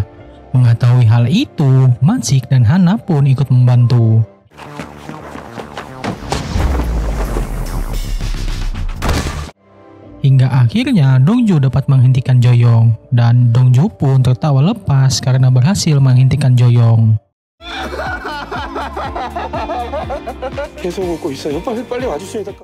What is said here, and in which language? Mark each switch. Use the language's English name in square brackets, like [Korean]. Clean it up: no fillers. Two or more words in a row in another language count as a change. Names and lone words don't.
[Indonesian] Mengetahui hal itu, Mansik dan Hana pun ikut membantu. Hingga akhirnya Dong-ju dapat menghentikan Joyong dan Dong-ju pun tertawa lepas karena berhasil menghentikan Joyong. [Korean] 계속 웃고 있어요. 빨리 와주셔야 될 것 같아요.